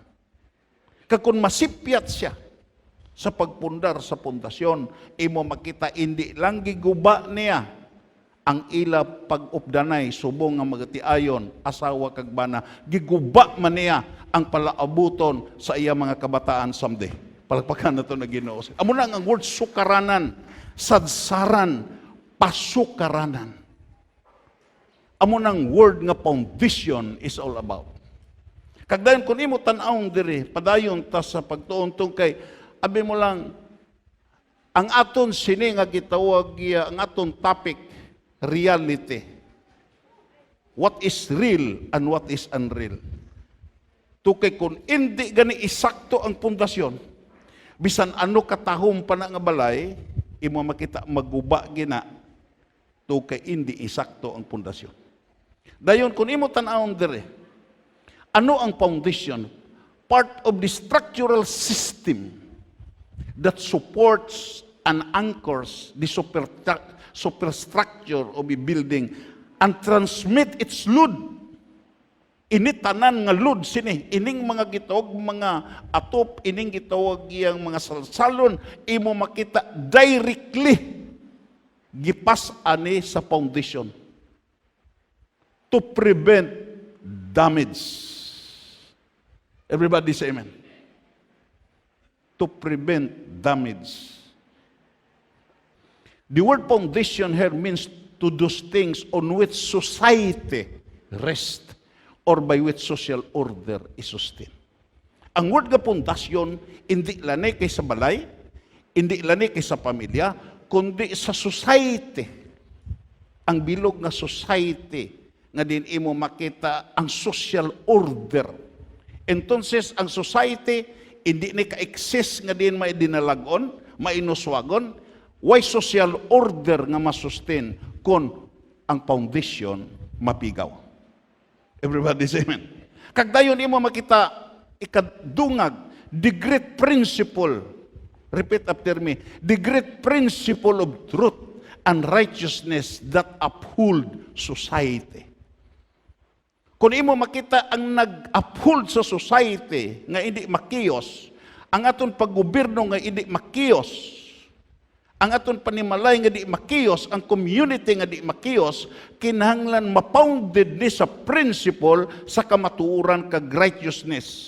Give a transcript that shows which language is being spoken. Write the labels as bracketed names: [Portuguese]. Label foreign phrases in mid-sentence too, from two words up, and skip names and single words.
[Hiligaynon] Kung masipyat siya sa pagpundar sa pundasyon, imo makita hindi lang giguba niya ang ila pag-updanay subong nga magtiayon asawa kag bana, giguba man niya ang palaabuton sa iya mga kabataan someday. Palagpakan na ito na Ginoo. Amo na ang word sukaranan, sadsaran, pasukaranan. Amo nang [English] word nga foundation is all about. [Hiligaynon] Kagdayon kung imo tan-awon diri, padayon ta sa pagtuon kay abi mo lang ang aton sini nga gitawag ang aton [English] topic reality. What is real and what is unreal? [Hiligaynon] Tukay kung hindi gani isakto ang pundasyon, bisan ano katahom pa na nga balay, imo makita maguba gina tukay hindi isakto ang pundasyon. Dayon kung imo tan-awon dire, ano ang foundation? [English] Part of the structural system that supports and anchors the superstructure of a building and transmit its load. [Hiligaynon] Ini tanan nga load sini, ining mga gitawag mga atop, ining gitawag yang mga salsalon, imo makita directly gipas ani sa foundation [English] to prevent damage. Everybody say amen. To prevent damage. The word foundation here means to those things on which society rests or by which social order is sustained. [Hiligaynon] Ang word nga pundasyon, hindi lani kay sa balay, hindi lani kay sa pamilya, kundi sa society. Ang bilog nga society, nga din imo makita ang [English] social order. [Hiligaynon] Entonces, ang society, hindi ni ka-exist nga din may dinalagon, mainuswagon, why [English] social order [Hiligaynon] nga masustain kung ang foundation mapigaw. [English] Everybody say amen. [Hiligaynon] Kagdayon imo makita ikadungag, [English] the great principle, repeat after me, the great principle of truth and righteousness that uphold society. [Hiligaynon] Kung imo makita ang nag-uphold sa society nga hindi makiyos, ang aton paggobyerno nga hindi makiyos, Ang aton panimalay nga di makiyos, ang community nga di makiyos, kinahanglan mapounded ni sa principle sa kamatuoran kag righteousness.